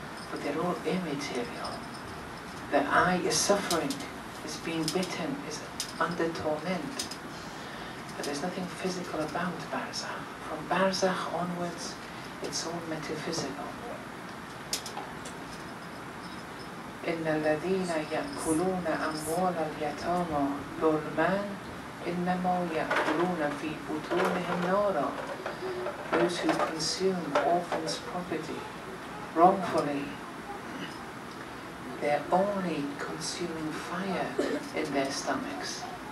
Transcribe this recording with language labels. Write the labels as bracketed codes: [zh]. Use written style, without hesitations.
[en] But they're all immaterial. The eye is suffering, is being bitten, is under torment. But there's nothing physical about Barzakh. From Barzakh onwards, it's all metaphysical. [ar] إن الذين يأكلون أموال اليتامى ظلما إنما يأكلون في بطونهم نارا. [en] Those who consume orphans' property wrongfully, they're only consuming fire in their stomachs.